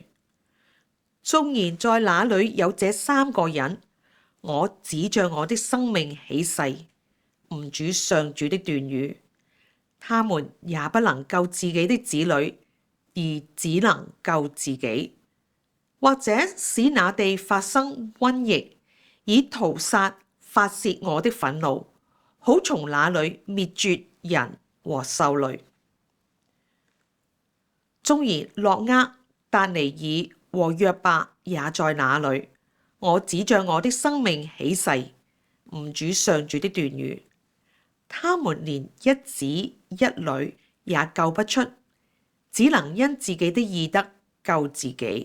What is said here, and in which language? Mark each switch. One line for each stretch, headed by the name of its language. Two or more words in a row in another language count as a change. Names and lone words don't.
Chinese: 縱然在那裏有這三個人，我指着我的生命起誓，吾主上主的斷語，他們也不能救自己的子女，而只能救自己。或者使那地發生瘟疫，以屠殺發洩我的憤怒，好從那裏滅絕人和獸類。縱然諾厄、達尼爾和約伯也在那裏，我指着我的生命起誓，吾主上主的斷語，他們連一子一女也救不出，只能因自己的義德救自己。